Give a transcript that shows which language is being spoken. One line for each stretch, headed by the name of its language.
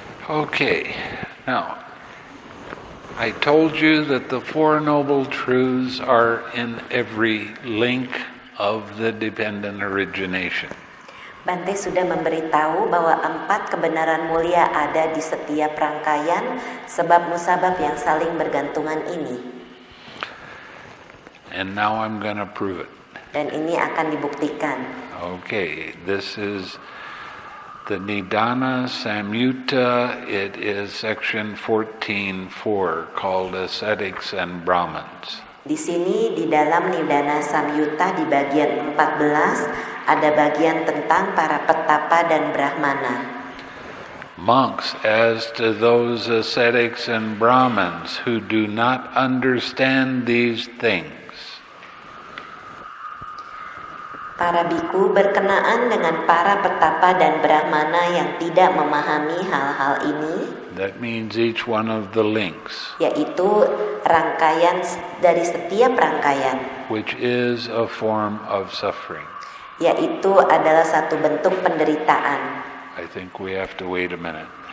English: Okay, now, I told you that the Four Noble Truths are in every link of the dependent origination.
Indonesian: Bhante sudah memberitahu bahwa 4 kebenaran mulia ada di setiap rangkaian sebab musabab yang saling bergantungan ini.
English: And now I'm going to prove it.
Indonesian: Dan ini akan dibuktikan.
English: Okay, this is the Nidana Samyutta. It is section 14.4 called Ascetics and Brahmins.
Indonesian: Di sini di dalam Nidana Samyutta di bagian 14 ada bagian tentang para petapa dan brahmana.
English: Monks, as to those ascetics and Brahmins who do not understand these things,
Indonesian: para biku berkenaan dengan para petapa dan brahmana yang tidak memahami hal-hal ini,
English: that means each one of the links,
Indonesian: yaitu rangkaian dari setiap rangkaian,
English: which is a form of suffering.
Indonesian: Yaitu adalah satu bentuk penderitaan.
English: I think we have to wait a minute.